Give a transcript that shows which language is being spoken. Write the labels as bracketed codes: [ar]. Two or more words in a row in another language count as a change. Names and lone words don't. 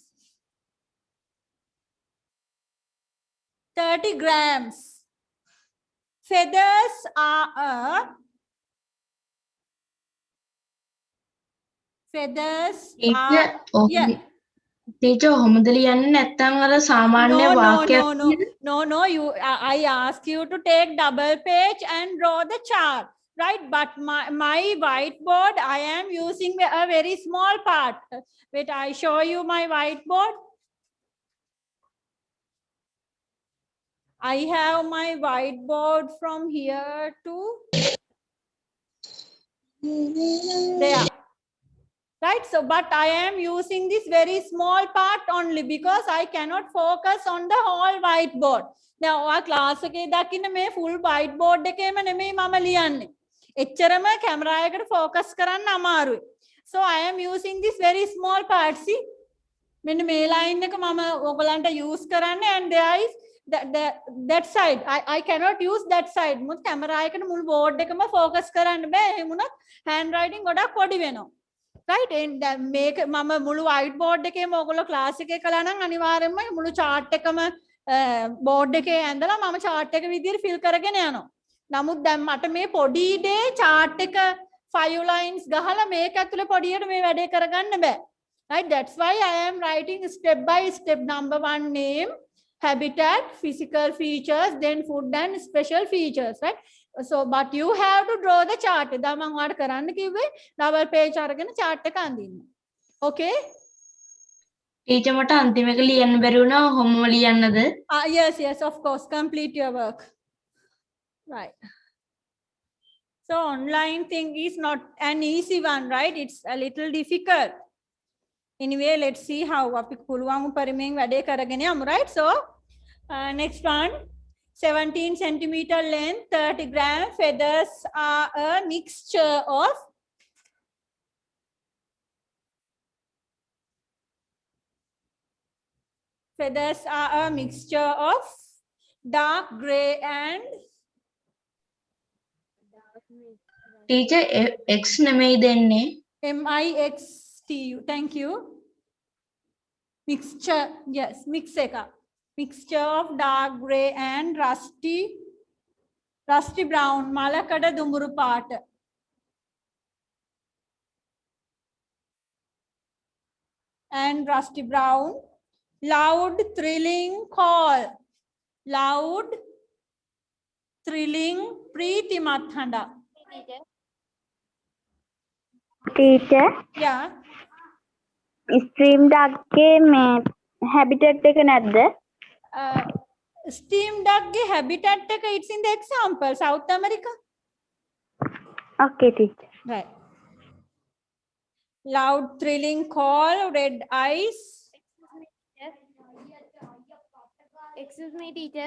[en] 30 grams. Feathers are yeah. Teacher, [si] කොහොමද ලියන්නේ නැත්නම් අර සාමාන්‍ය වාක්‍යයක් [en] No, I ask you to take double page and draw the chart, right? But my whiteboard, I am using a very small part. Wait, I show you my whiteboard. I have my whiteboard from here to there. Right, so but I am using this very small part only because I cannot focus on the whole whiteboard. Now, our class [si] එකේ දකින්න මේ [en] full whiteboard [si] එකේම නෙමෙයි මම ලියන්නේ. එච්චරම camera එකට focus කරන්න අමාරුයි. [en] So I am using this very small part. See, [si] මෙන්න මේ line එක මම ඔයගලන්ට use කරන්නේ, [en] and there is that side. I cannot use that side. [si] මුත් කැමරා එකට මුළු බෝඩ් එකම ફોකස් කරන්න බෑ. එහෙම වුණොත් handwriting ගොඩක් පොඩි වෙනවා. right? and මේක මම මුළු [en] white board [si] එකේම ඔයගොල්ලෝ ක්ලාස් එකේ කළා නම් අනිවාර්යයෙන්ම මුළු chart එකම බෝඩ් එකේ ඇඳලා මම chart එක විදිහට fill කරගෙන යනවා. නමුත් දැන් මට මේ පොඩි දේ chart එක 5 lines ගහලා මේක ඇතුලේ පොඩියට මේ වැඩේ කරගන්න බෑ. [en] right? That's why I am writing step by step. Number 1 name, habitat, physical features, then food and special features, right? So but you have to draw the chart. [si] එදා මම ඔයාලට කරන්න කිව්වේ [en] double page [si] අරගෙන chart එක අඳින්න. [en] Okay? [si] ටීචර් මට අන්තිම එක ලියන්න බැරි වුණා ඔහොම ලියන්නද? [en] Yes, of course. Complete your work. Right. So online thing is not an easy one, right? It's a little difficult. Anyway, let's see how [si] අපි පුළුවන් පරිමෙන් වැඩේ කරගෙන යමු, [en] right? So next one, 17 centimeter length, 30 gram. Feathers are a mixture of dark gray and [si] ටීචර් x නෙමෙයි දෙන්නේ. [en] mixtu. Thank you. Mixture, yes, mix එක. Mixture of dark gray and rusty brown. [si] මලකඩ දුඹුරු පාට. [en] And rusty brown. Loud thrilling call. Loud thrilling [si] ප්‍රීතිමත් හඬ. [en] teacher Yeah. stream duck [si] ගේ මේ habitat එක නැද්ද? [en] Steam duck ගේ habitat එක, it's in the example, South America. okay teacher. Right. Loud thrilling call, red eyes. excuse me teacher.